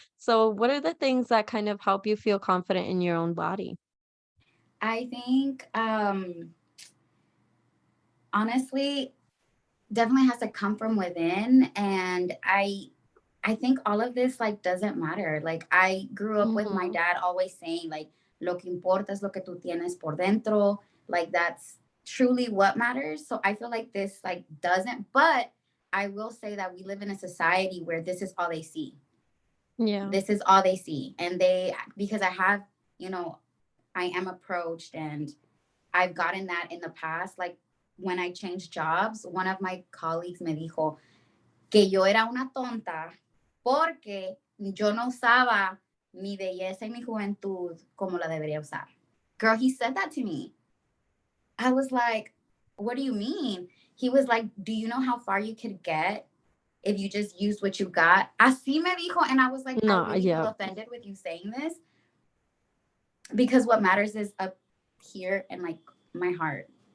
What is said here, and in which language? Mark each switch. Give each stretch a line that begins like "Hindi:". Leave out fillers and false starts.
English: So, what are the things that kind of help you feel confident in your own body? I think honestly, definitely has to come from within, and I think all of this like doesn't matter. Like I grew up with my Mhm. dad always saying like
Spanish: lo que importa es lo que tú tienes por dentro.
English: Like that's truly what matters. So I feel like this like doesn't, but I will say that we live in a society where this is all they see. Yeah. This is all they see. And they because I have, you know, I am approached and I've gotten that in the past. Like when I changed jobs, one of my colleagues
Spanish: me dijo que yo era una tonta porque yo no usaba mi belleza y mi juventud como la debería usar.
English: Girl, he said that to me. I was like, what do you mean? He was like, do you know how far you could get if you just used what you got?
Spanish: Así me dijo.
English: And I was like, I No, really feel yeah. offended with you saying this because what matters is up here and like my heart.